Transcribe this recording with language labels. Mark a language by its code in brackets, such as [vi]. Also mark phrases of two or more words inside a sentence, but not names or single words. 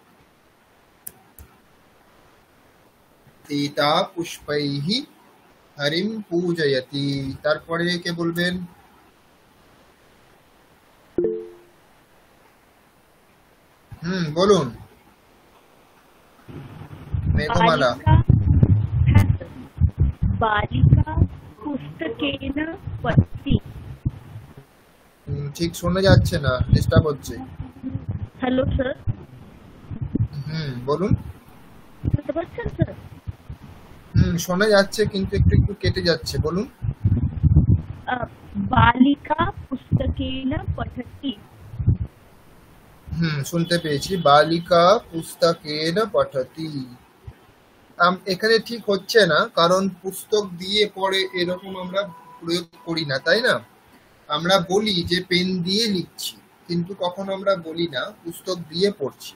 [sa] সীতা পুষ্পৈহি হরিম পূজয়তি। [bn] তারপরে কে বলবেন? বলুন। মেঘমালা। बालिका হ্যাঁ স্যার, [sa] बालिका पुस्तकेन पठति। [bn] ঠিক শোনা যাচ্ছে না, ডিস্টার্ব হচ্ছে। হ্যালো স্যার, বলুন। শুনতে পাচ্ছেন স্যার? শোনা যাচ্ছে কিন্তু একটু একটু কেটে যাচ্ছে, বলুন। [sa] बालिका पुस्तकेन पठति। [bn] শুনতে পেয়েছি। [sa] বালিকা পুস্তকেন পঠতি। [bn] এখানে ঠিক হচ্ছে না, কারণ পুস্তক দিয়ে পড়ে এরকম আমরা প্রয়োগ করি না, তাই না? আমরা বলি যে পেন দিয়ে লিখছি, কিন্তু কখনো আমরা বলি না পুস্তক দিয়ে পড়ছি।